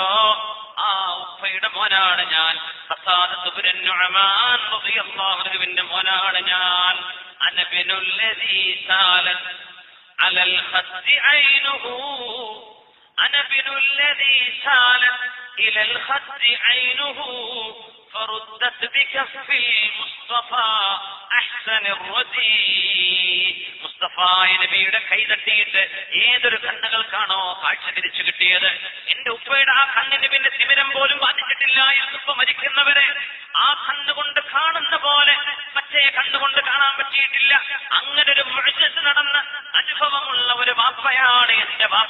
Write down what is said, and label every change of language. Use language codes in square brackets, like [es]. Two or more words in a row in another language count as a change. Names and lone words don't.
[ml] ആ ഉപ്പയുടെ മോനാണ് ഞാൻ. ഖത്താദത്ത് ഇബ്നു നുഅമാൻ റളിയല്ലാഹു അൻഹുവിന്റെ മോനാണ് ഞാൻ. [ar] أنا ابن الذي سالت على الخد عينه أنا ابن الذي سالت إلى الخد عينه فردت بكف المصطفى احسن الردي. [ml] മുസ്തഫ നബിയുടെ കൈ തട്ടിയിട്ട് ഏതൊരു കണ്ണുകൾക്കാണോ കാഴ്ച തിരിച്ചു കിട്ടിയത്, എന്റെ ഉപ്പയുടെ ആ കണ്ണിന് പിന്നെ തിമിരം പോലും ബാധിച്ചിട്ടില്ല. ഇപ്പൊ മരിക്കുന്നവരെ ആ കണ്ണുകൊണ്ട് കാണുന്ന പോലെ മറ്റേ കണ്ണുകൊണ്ട് കാണാൻ പറ്റിയിട്ടില്ല. അങ്ങനെ ഒരു മുഅ്ജിസ നടന്ന അനുഭവമുള്ള ഒരു വാപ്പയാണ് എന്റെ വാപ്പ.